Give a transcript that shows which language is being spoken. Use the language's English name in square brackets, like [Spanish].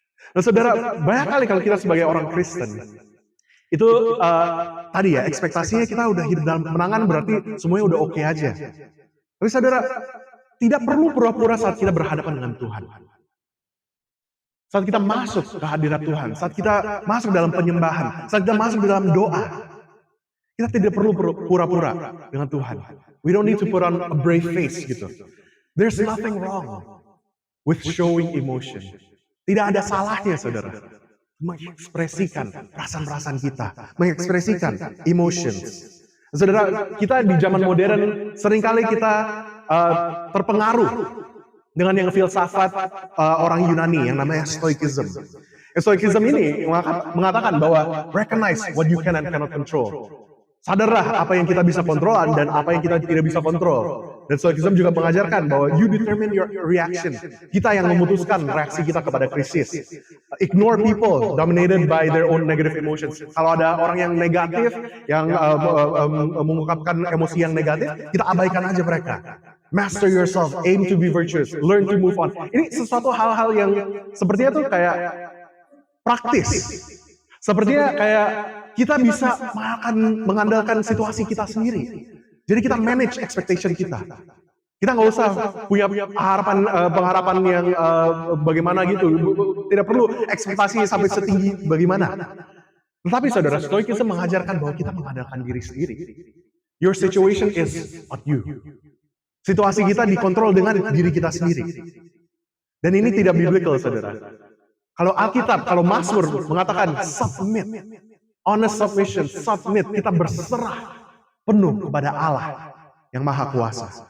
[Indonesian] Nah, saudara, banyak kali kalau kita sebagai orang Kristen, itu tadi ya, ekspektasinya kita udah hidup dalam kemenangan, berarti semuanya udah oke aja. Tapi saudara, tidak perlu pura-pura saat kita berhadapan dengan Tuhan. Saat kita masuk ke hadirat Tuhan, saat kita masuk dalam penyembahan, saat kita masuk dalam doa, kita tidak perlu pura-pura dengan Tuhan. [English] We don't need to put on a brave face [Indonesian] gitu. [English] There's nothing wrong with showing emotion. [Indonesian] Tidak ada salahnya, saudara, mengekspresikan perasaan-perasaan kita, mengekspresikan emotions. Saudara, kita di zaman modern seringkali kita terpengaruh dengan yang filsafat orang Yunani yang namanya Stoicism. [English] Stoicism [Indonesian] ini mengatakan bahwa [English] recognize what you can and cannot control. [Indonesian] Sadarlah apa yang kita bisa kontrol dan apa yang kita tidak bisa kontrol. Dan Stoicism juga mengajarkan bahwa [English] you determine your reaction. [Indonesian] Kita yang memutuskan reaksi kita kepada krisis. [English] Ignore people dominated by their own negative emotions. [Indonesian] Kalau ada orang yang negatif, yang mengungkapkan emosi yang negatif, kita abaikan aja mereka. [English] Master yourself, aim to be virtuous, learn to move on. [Indonesian] Ini sesuatu hal-hal yang sepertinya tuh kayak praktis. Sepertinya kayak kita bisa mengandalkan situasi kita sendiri. Jadi kita [English] manage expectation [Indonesian] kita. Kita nggak usah punya pengharapan yang bagaimana gitu. Tidak perlu ekspektasi sampai setinggi bagaimana. Tetapi saudara, Stoicism mengajarkan bahwa kita mengandalkan diri sendiri. [English] Your situation is not you. [Indonesian] Situasi kita dikontrol dengan diri kita sendiri. Dan ini tidak biblical, saudara. Kalau Alkitab, kalau Mazmur mengatakan [English] submit, honest submission, submit, [Indonesian] kita berserah penuh kepada Allah yang Maha Kuasa.